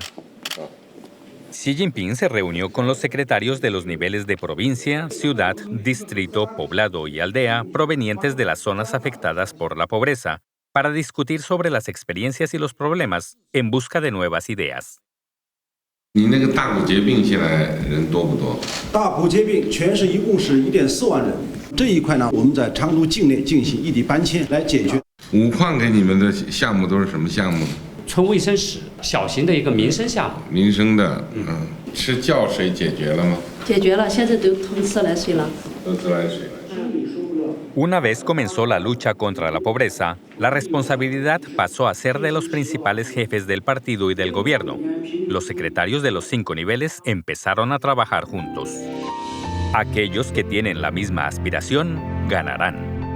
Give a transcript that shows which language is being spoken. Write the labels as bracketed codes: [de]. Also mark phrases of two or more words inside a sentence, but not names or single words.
[es] Xi Jinping se reunió con los secretarios de los niveles de provincia, ciudad, distrito, poblado y aldea provenientes de las zonas afectadas por la pobreza para discutir sobre las experiencias y los problemas en busca de nuevas ideas. [zh] 你那个大骨节病现在人多不多？大骨节病全市一共是1.4万人。这一块呢，我们在成都境内进行异地搬迁来解决。 5矿给你们的项目都是什么项目？村卫生室，小型的一个民生项目。民生的，吃觉水解决了吗？解决了，现在都通自来水了。都自来水了。 [es] Una vez comenzó la lucha contra la pobreza, la responsabilidad pasó a ser de los principales jefes del partido y del gobierno. Los secretarios de los 5 niveles empezaron a trabajar juntos. Aquellos que tienen la misma aspiración ganarán.